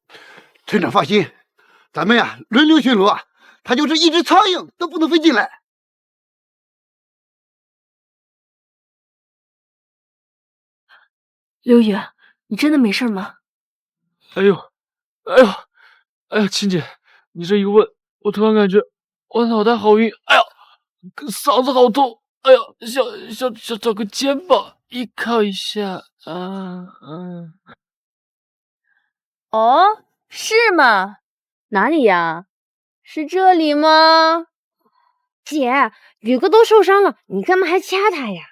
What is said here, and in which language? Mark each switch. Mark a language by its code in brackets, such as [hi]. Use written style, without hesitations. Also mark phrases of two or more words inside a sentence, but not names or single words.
[zh] 村長放心，咱們呀輪流巡邏，他就是一隻蒼蠅都不能飛進來。劉宇，你真的沒事嗎？哎呦，親姐，你這一問，我突然感覺我腦袋好暈，哎呀，嗓子好痛，哎呀，想找個肩膀依靠一下啊。哦，是嗎？哪裡呀？是這裡嗎？姐，宇哥都受傷了，你幹嘛還掐他呀？